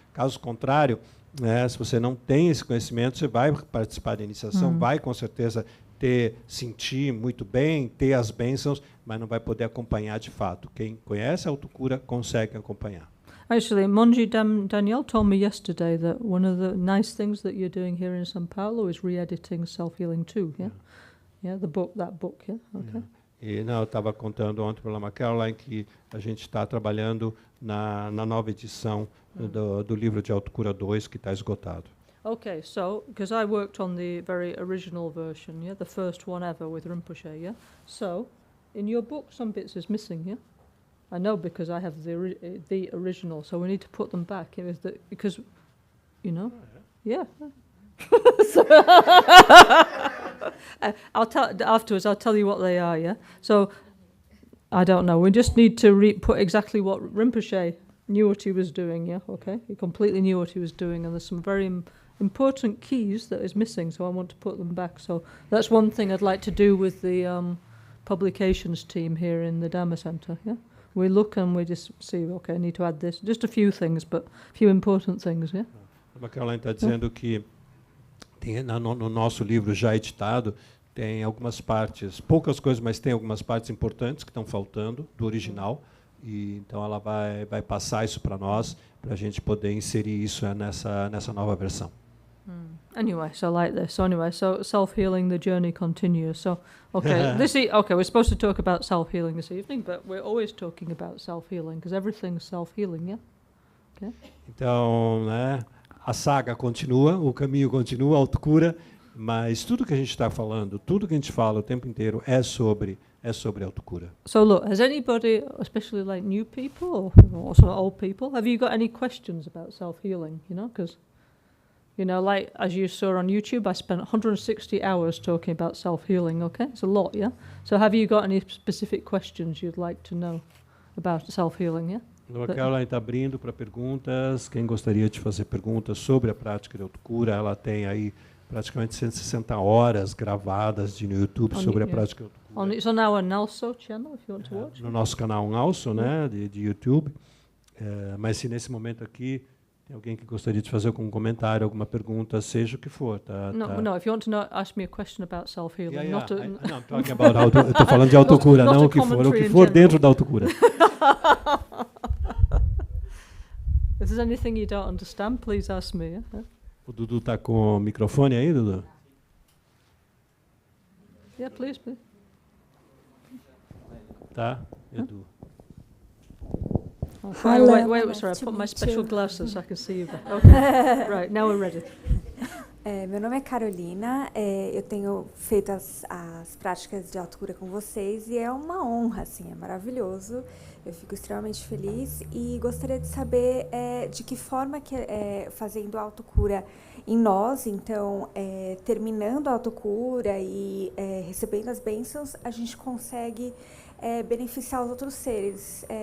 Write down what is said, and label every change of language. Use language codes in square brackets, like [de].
[pt] Caso contrário, né, se você não tem esse conhecimento, você vai participar da iniciação, vai com certeza sentir muito bem, ter as bênçãos, mas não vai poder acompanhar de fato. Quem conhece a autocura consegue acompanhar. [en] Actually, Monji Danielle told me yesterday that one of the nice things that you're doing here in São Paulo is re-editing Self-Healing 2, yeah? Yeah, that book, yeah? Okay. [pt] E eu estava contando ontem para a Lama Caroline que a gente está trabalhando na nova edição do livro de Autocura 2, que está esgotado. [en] Okay, so, because I worked on the very original version, yeah? The first one ever with Rinpoche, yeah? So, in your book, some bits is missing, yeah? I know because I have the original, so we need to put them back because, yeah. Afterwards. I'll tell you what they are. Yeah. So I don't know. We just need to put exactly what Rinpoche knew what he was doing. Yeah. Okay. He completely knew what he was doing, and there's some very important keys that is missing. So I want to put them back. So that's one thing I'd like to do with the publications team here in the Dhamma Center. Yeah. We look and we just see, okay, I need to add this. Just a few things, but a few important things, yeah? [pt] A Caroline está dizendo que no nosso livro já editado tem algumas partes, poucas coisas, mas tem algumas partes importantes que estão faltando do original. E então ela vai passar isso para nós, para a gente poder inserir isso nessa nova versão. [en] Anyway, so like this. So anyway, so self-healing, the journey continues. So, okay, we're supposed to talk about self-healing this evening, but we're always talking about self-healing because everything's self-healing, yeah? Okay. [pt] Então, né, a saga continua, o caminho continua, a autocura, mas tudo que a gente está falando, tudo que a gente fala o tempo inteiro é sobre autocura. [en] So look, has anybody, especially like new people or also old people, have you got any questions about self-healing? Because like as you saw on YouTube, I spent 160 hours talking about self-healing, okay? It's a lot, yeah? So have you got any specific questions you'd like to know? about self-healing, yeah? [pt] Então, a Caroline está abrindo para perguntas. Quem gostaria de fazer perguntas sobre a prática de autocura, ela tem aí praticamente 160 horas gravadas no YouTube sobre a prática de autocura. [en] It's on our NgalSo channel, if you want to watch. [pt] No nosso canal NgalSo, né, de YouTube. Mas se nesse momento aqui tem alguém que gostaria de fazer algum comentário, alguma pergunta, seja o que for, tá? [en] No, if you want to ask me a question about self-healing, not a... I'm talking about [pt] eu estou falando de autocura, não o que for dentro da autocura. [en] If there's anything you don't understand, please ask me. Yeah? [pt] O Dudu está com o microfone aí, Dudu? [en] Yeah, please. [pt] Tá, Edu. [en] Hi, wait, sorry, I put my special glasses so I can see you. Okay, right, now we're ready. [pt] Meu nome é Carolina, eu tenho feito as práticas de autocura com vocês e é uma honra, assim, é maravilhoso. Eu fico extremamente feliz e gostaria de saber de que forma que fazendo a autocura em nós, então terminando a autocura e recebendo as bênçãos, a gente consegue beneficiar os outros seres.